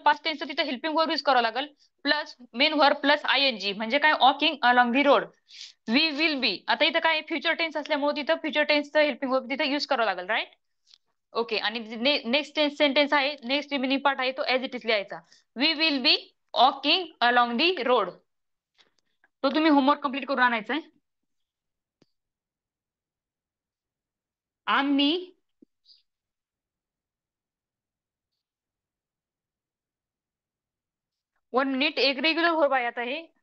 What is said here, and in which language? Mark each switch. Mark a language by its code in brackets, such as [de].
[mr] Past tense तिथं helping verb use करावं लागेल. प्लस मेन वर्ब प्लस आयएनजी म्हणजे काय? [en] Walking along the road. We will be. [mr] आता इथं काय? फ्युचर टेन्स असल्यामुळे तिथं फ्युचर टेन्सचं हेल्पिंग वर्ब तिथं युज करावं लागेल, राईट. ओके. आणि नेक्स्ट सेंटेन्स आहे, नेक्स्ट रिमेनिंग पार्ट आहे, तो [en] as it is [mr] लिहायचा. [en] We will be walking along the road. [mr] तो तुम्ही होमवर्क कम्प्लीट करून आणायचा आहे. आम्ही 1 मिनिट. एक रेग्युलर वर्ब आहे आता हे.